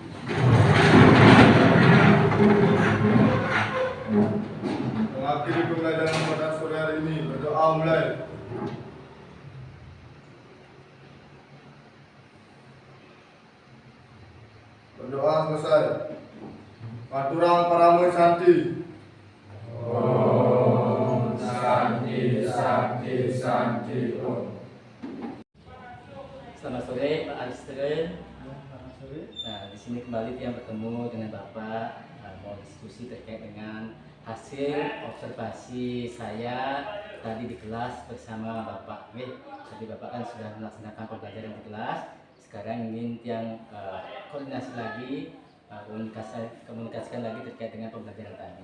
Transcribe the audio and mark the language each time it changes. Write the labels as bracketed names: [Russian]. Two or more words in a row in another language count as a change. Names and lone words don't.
[Indonesian] Mengakhiri pembelajaran pada sore hari ini, berdoa mulai. Berdoa selesai. Maturang Paramo Santi. [Sanskrit] Om Santi Santi Santi Om. [Indonesian] Selamat sore Pak Alister. Nah, di sini kembali yang bertemu dengan Bapak, mau diskusi terkait dengan hasil observasi saya tadi di kelas bersama Bapak. Tadi Bapak kan sudah melaksanakan pembelajaran di kelas. Sekarang ingin yang koordinasi lagi komunikasikan lagi terkait dengan pembelajaran tadi.